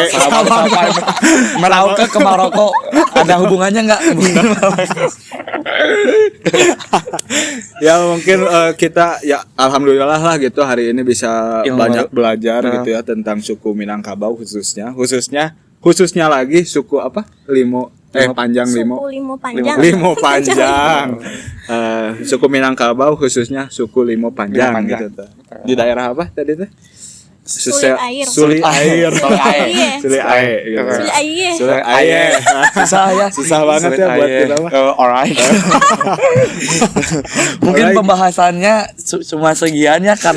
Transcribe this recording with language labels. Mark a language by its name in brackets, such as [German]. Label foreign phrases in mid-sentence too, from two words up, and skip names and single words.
[Indonesian] Merauke ke Maroko ada hubungannya nggak? Ya mungkin kita ya alhamdulillah lah gitu hari ini bisa Ilmu banyak baru. belajar Nah. gitu ya tentang suku Minangkabau khususnya lagi suku apa? Panjang Limo. Suku Limo panjang. Limo panjang. Suku Minangkabau khususnya suku Limo panjang, Limo panjang. gitu tuh. Di daerah apa tadi tuh? Sulit air. Sulit air. Sulit air. Iya. Sulit air. gitu. Sulit air. Sulit air. Susah ya. Susah banget ya buat kita mah. Alright. Mungkin Alright. pembahasannya cuma segian ya karena